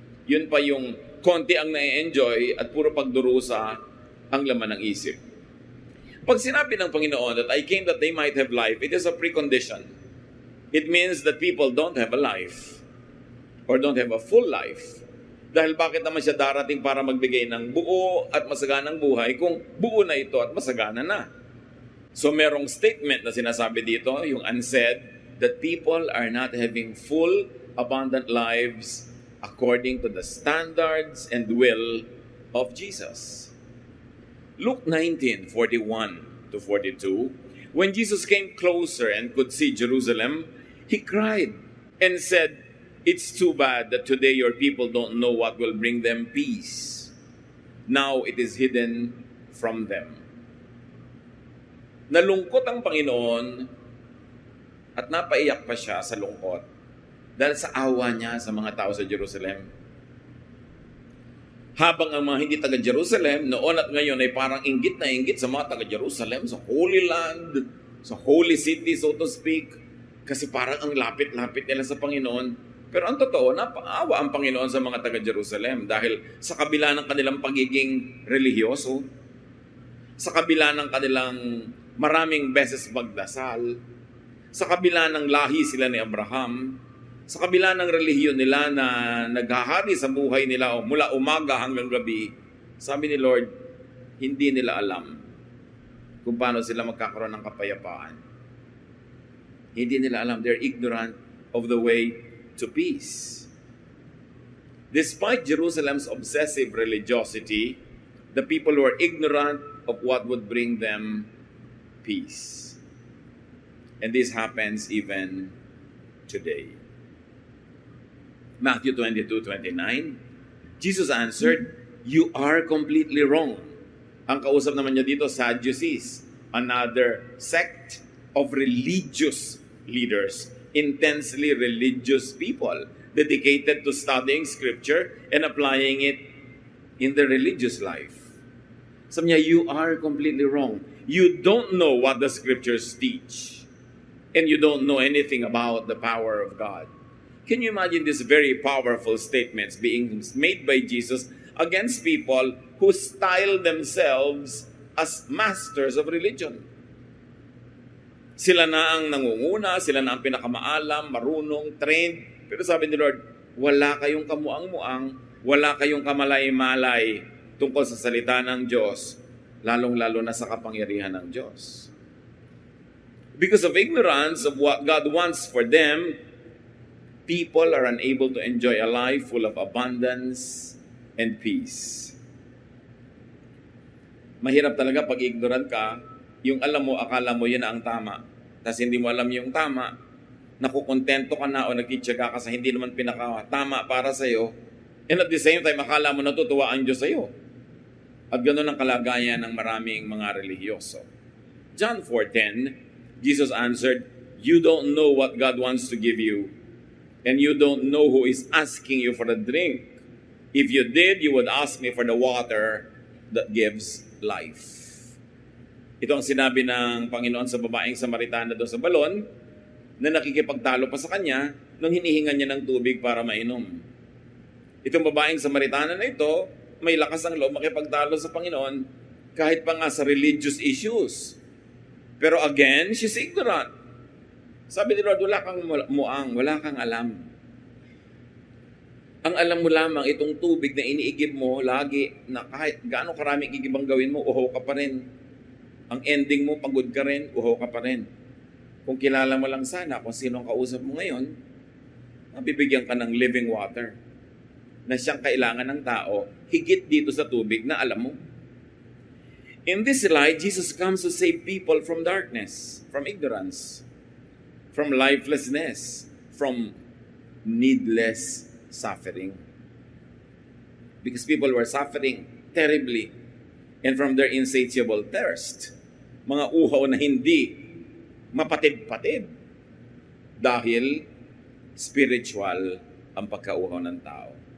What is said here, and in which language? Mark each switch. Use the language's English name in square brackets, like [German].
[Filipino] Yun pa yung konti ang na-enjoy at puro pagdurusa ang laman ng isip. Pag sinabi ng Panginoon [English] that I came that they might have life, it is a precondition. It means that people don't have a life or don't have a full life. [Filipino] Dahil bakit naman siya darating para magbigay ng buo at masaganang buhay kung buo na ito at masagana na? So merong statement na sinasabi dito, yung unsaid, [English] that people are not having full, abundant lives according to the standards and will of Jesus. Luke 19:41 to 42, when Jesus came closer and could see Jerusalem, He cried and said, it's too bad that today your people don't know what will bring them peace. Now it is hidden from them. [Filipino] Nalungkot ang Panginoon at napaiyak pa siya sa lungkot dahil sa awa niya sa mga tao sa Jerusalem. Habang ang mga hindi taga-Jerusalem, noon at ngayon ay parang inggit na inggit sa mga taga-Jerusalem, sa Holy Land, sa Holy City, [English] so to speak, [Filipino] kasi parang ang lapit-lapit nila sa Panginoon. Pero ang totoo, napaawa ang Panginoon sa mga taga-Jerusalem dahil sa kabila ng kanilang pagiging relihiyoso, sa kabila ng kanilang maraming beses magdasal, sa kabila ng lahi sila ni Abraham, sa kabila ng relihiyon nila na naghahari sa buhay nila mula umaga hanggang gabi, sabi ni Lord, hindi nila alam kung paano sila magkakaroon ng kapayapaan. Hindi nila alam. [English] They're ignorant of the way to peace. Despite Jerusalem's obsessive religiosity, the people were ignorant of what would bring them peace. And this happens even today. Matthew 22:29, Jesus answered, "You are completely wrong. [Filipino] Ang kausap naman niya dito, Sadducees, [English] another sect of religious leaders, intensely religious people, dedicated to studying scripture and applying it in their religious life. [Filipino] Sabi niya, [English] you are completely wrong. You don't know what the scriptures teach. And you don't know anything about the power of God. Can you imagine these very powerful statements being made by Jesus against people who style themselves as masters of religion? [Filipino] Sila na ang nangunguna, sila na ang pinakamaalam, marunong, trained. Pero sabi ni Lord, wala kayong kamuang-muang, wala kayong kamalay-malay tungkol sa salita ng Diyos, lalong-lalo na sa kapangyarihan ng Diyos. [English] Because of ignorance of what God wants for them, people are unable to enjoy a life full of abundance and peace. [Filipino] Mahirap talaga pag ignorant ka, yung alam mo, akala mo yun ang tama. Tapos hindi mo alam yung tama, nakukontento ka na o nagtitsaga ka sa hindi naman pinaka-tama para sa'yo. [English] And at the same time, [Filipino] akala mo natutuwa ang Diyos sa'yo. At ganoon ang kalagayan ng maraming mga relihiyoso. [English] John 4:10, Jesus answered, "You don't know what God wants to give you, and you don't know who is asking you for a drink. If you did, you would ask me for the water that gives life." [Filipino] Ito ang sinabi ng Panginoon sa babaeng Samaritana doon sa balon na nakikipagtalo pa sa kanya nung hinihingan niya ng tubig para mainom. Itong babaeng Samaritana na ito, may lakas ng loob makipagtalo sa Panginoon kahit pa nga sa religious issues. [English] Pero again, she's ignorant. [Filipino] Sabi ni Lord, wala kang muang, wala kang alam. Ang alam mo lamang, itong tubig na iniigib mo lagi, na kahit gaano karami igib ang gawin mo, uhaw ka pa rin. Ang ending mo, pagod ka rin, uhaw ka pa rin. Kung kilala mo lang sana kung sino ang kausap mo ngayon, mabibigyan ka ng living water na siyang kailangan ng tao, higit dito sa tubig na alam mo. [English] In this light, Jesus comes to save people from darkness, from ignorance, from lifelessness, from needless suffering. Because people were suffering terribly and from their insatiable thirst. [Filipino] Mga uhaw na hindi mapatid-patid dahil spiritual ang pagkauhaw ng tao.